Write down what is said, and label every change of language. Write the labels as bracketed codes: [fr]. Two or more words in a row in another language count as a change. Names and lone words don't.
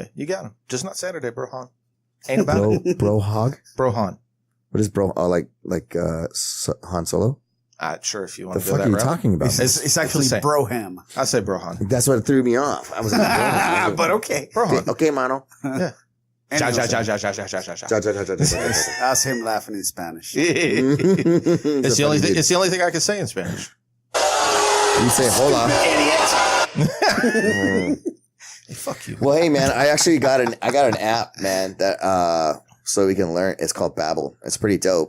[en] Yeah, you got him. Just not Saturday, bro. Han. Ain't about it. Bro hog. Bro Han. What is bro? Like Han Solo? Sure, if you The want to go fuck that are you route. talking about? It's actually the same. Broham. I say Bro Han. That's what threw me off. I was like, But okay. Bro Han. okay, mano. Ja, Anyways, ja, ja, ja, ja, ja, ja, ja, ja. Ja, ja, ja, ja, ja, ja, ja. That's him laughing in Spanish. It's the only thing. It's the only thing I can say in Spanish. You say hola. Hey, fuck you. Well, hey man, I actually got an app, man, that so we can learn. It's called Babbel. It's pretty dope.